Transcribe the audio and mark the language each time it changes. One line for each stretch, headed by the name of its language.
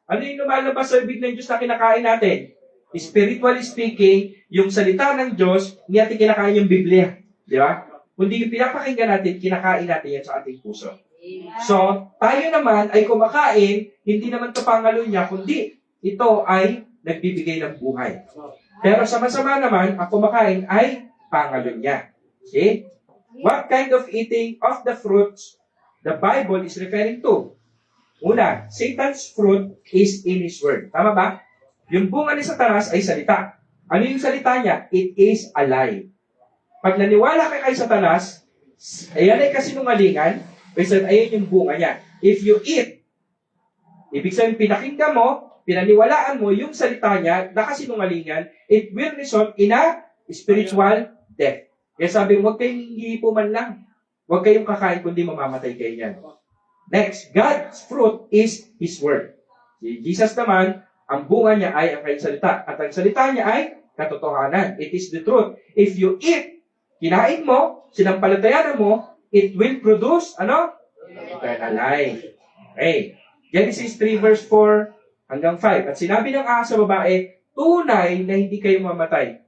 Filipino: Ano yung lumalabas sa ibig ng Diyos na kinakain natin?
English: Spiritually speaking,
Filipino: yung salita ng Diyos, hindi natin kinakain yung Biblia. Di ba? Kundi yung pinapakinggan natin, kinakain natin yan sa ating puso. So, tayo naman ay kumakain, hindi naman ito pangalo niya, kundi ito ay nagbibigay ng buhay. Pero sama-sama naman, ang kumakain ay pangalo niya.
English: See? What kind of eating of the fruits the Bible is referring to? Una, Satan's fruit is in His Word.
Filipino: Tama ba? Yung bunga ni Satanas ay salita. Ano yung salita niya?
English: It is alive.
Filipino: Pag naniwala ka kay Satanas, ayan ay kasinungalingan, kasi ayan yung bunga niya.
English: If you eat,
Filipino: ibig sabihin pinakinggan mo, pinaniwalaan mo yung salita niya na kasinungalingan,
English: it will result in a spiritual death.
Filipino: Kaya sabi, huwag kayong hihipo man lang. Huwag kayong kakain kundi mamamatay kayo niyan.
English: Next, God's fruit is His Word.
Filipino: Si Jesus naman, ang bunga niya ay ang kanyang salita. At ang salita niya ay katotohanan.
English: It is the truth. If you eat,
Filipino: kinain mo, sinampalatayanan mo,
English: it will produce, eternal life. Okay.
Filipino: Genesis 3 verse 4 hanggang 5. At sinabi ng ahas sa babae, tunay na hindi kayo mamatay.